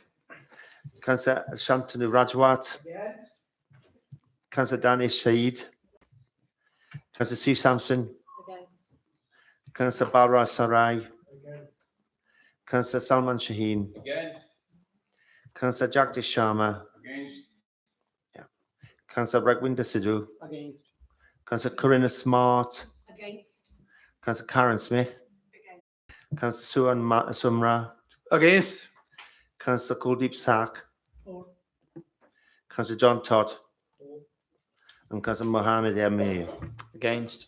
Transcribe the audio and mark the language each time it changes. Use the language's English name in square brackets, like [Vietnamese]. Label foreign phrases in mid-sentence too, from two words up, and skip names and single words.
[English] Councillor Shantanu Rajwat, Councillor Danish Saeed, Councillor Steve Sampson, Councillor Bara Sarai, Councillor Salman Shaheen, Councillor Jagdish Sharma, Councillor Ragwinder Sidhu, Councillor Corinna Smart, Councillor Karen Smith, Councillor Sumra, Against. Councillor Kuldeep Sak, Councillor John Todd, and Councillor Mohammed Amir. Against.